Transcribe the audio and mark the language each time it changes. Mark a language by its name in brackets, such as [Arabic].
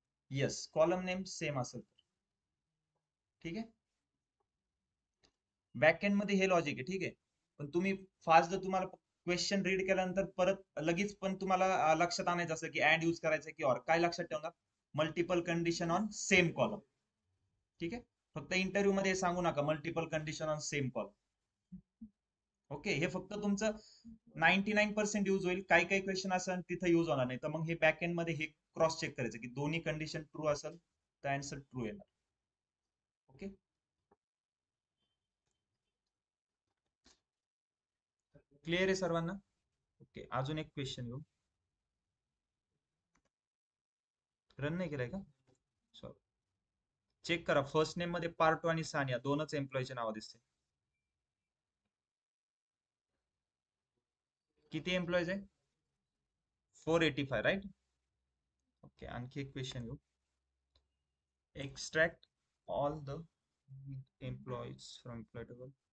[Marathi] Yes, column name same असेल. ठीक आहे, बॅकएंड मध्ये हे लॉजिक आहे. ठीक आहे, पण तुम्ही फास्ट जर तुम्हाला क्वेश्चन रीड केल्यानंतर परत लगेच पण तुम्हाला लक्षात आणायचं असं की ऍड यूज करायचं की ऑर, काय लक्षात ठेवणार? [English] Multiple condition on same column. [Marathi] ठीक आहे, फक्त इंटरव्ह्यू मध्ये सांगू नका [English] Multiple condition on same column. [Marathi] Okay, हे फक्त तुमचं 99% यूज होईल. काही काही क्वेश्चन असेल तिथे यूज होणार नाही, तर मग हे बॅकएंड मध्ये हे क्रॉस चेक करायचं की दोन्ही कंडिशन ट्रू असेल तर आन्सर ट्रू येणार. ओके, क्लिअर आहे सर्वांना? ओके, अजून एक क्वेश्चन घेऊ. रन नाही केलंय का? सॉरी, चेक करा. फर्स्ट नेम मध्ये पार्टो आणि सानिया दोनच एम्प्लॉयचे नाव दिसते. किती एम्प्लॉईज आहे? 485, राईट? ओके, आणखी एक क्वेश्चन घेऊ. [English] Extract all the employees from employ table.